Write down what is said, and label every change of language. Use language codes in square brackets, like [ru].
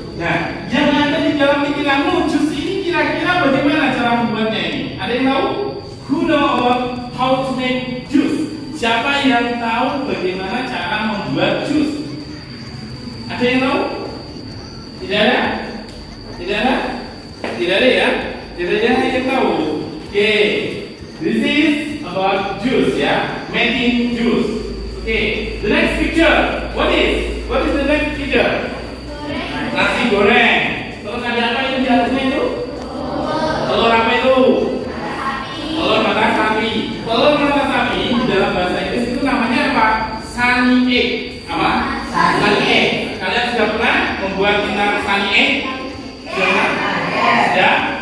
[id] Nah, yang ada di dalam pikiranmu, jus ini kira-kira bagaimana cara membuatnya ini? Ada yang tahu? [en] Who know about how to make juice? [id] Siapa yang tahu bagaimana cara membuat jus? Ada yang tahu? Tidak ada? Tidak ada? Tidak ada ya? Tidak ada yang tahu. [en] Oke, this is about juice ya, making juice. Oke, the next picture. What is the next picture? [id] Nasi goreng. Terus ada apa itu di atasnya itu? Telur apa itu? Telur mata sapi. Telur mata sapi di dalam bahasa Inggris itu namanya apa? Sunny egg. Apa? Sunny egg. Kalian sudah pernah membuat inang sunny egg? Sudah? Sudah?